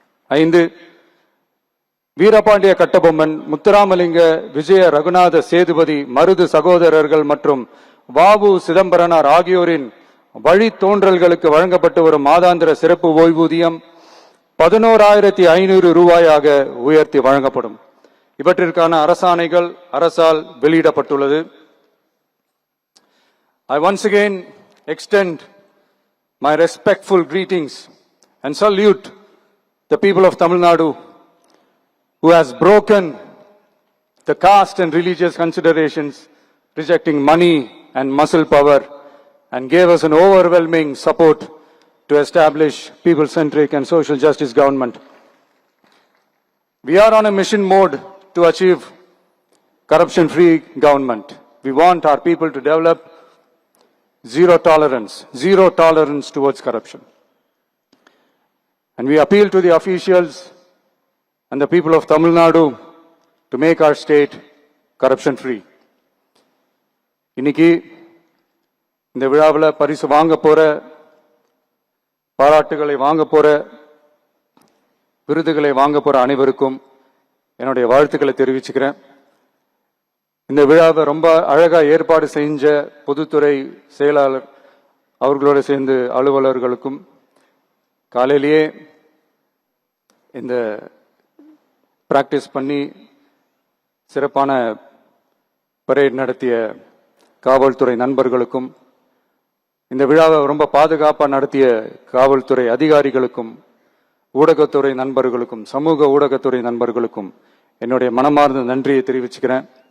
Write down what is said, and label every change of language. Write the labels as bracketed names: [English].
[Tamil] 5, வீரபாண்டிய கட்டபொம்மன், முத்துராமலிங்க, விஜய ரகுநாத சேதுபதி, மருது சகோதரர்கள் மற்றும் வாவு சிதம்பரனார் ஆகியோரின் வழித்தோன்றல்களுக்கு வழங்கப்பட்டு வரும் மாதாந்திர சிறப்பு ஓய்வூதியம் 11,500 ரூபாயாக உயர்த்தி வழங்கப்படும். இவற்றிற்கான அரசாணைகள் அரசால் வெளியிடப்பட்டுள்ளது. [English] I once again extend my respectful greetings and salute the people of Tamil Nadu who has broken the caste and religious considerations, rejecting money and muscle power, and gave us an overwhelming support to establish people-centric and social justice government. We are on a mission mode to achieve corruption-free government. We want our people to develop zero tolerance towards corruption. And we appeal to the officials and the people of Tamil Nadu to make our state corruption-free. [Tamil] இன்னைக்கு இந்த விழாவில் பரிசு வாங்க போற, பாராட்டுகளை வாங்க போற, விருதுகளை வாங்க போற அனைவருக்கும் என்னுடைய வாழ்த்துக்களை தெரிவிச்சுக்கிறேன். இந்த விழாவை ரொம்ப அழகா ஏற்பாடு செஞ்ச பொதுத்துறை செயலாளர் அவர்களோட சேர்ந்து அலுவலர்களுக்கும், காலையிலேயே இந்த பிராக்டிஸ் பண்ணி சிறப்பான பரேட் நடத்திய காவல்துறை நண்பர்களுக்கும், இந்த விழாவை ரொம்ப பாதுகாப்பாக நடத்திய காவல்துறை அதிகாரிகளுக்கும், ஊடகத்துறை நண்பர்களுக்கும், சமூக ஊடகத்துறை நண்பர்களுக்கும் என்னுடைய மனமார்ந்த நன்றியை தெரிவிச்சுக்கிறேன்.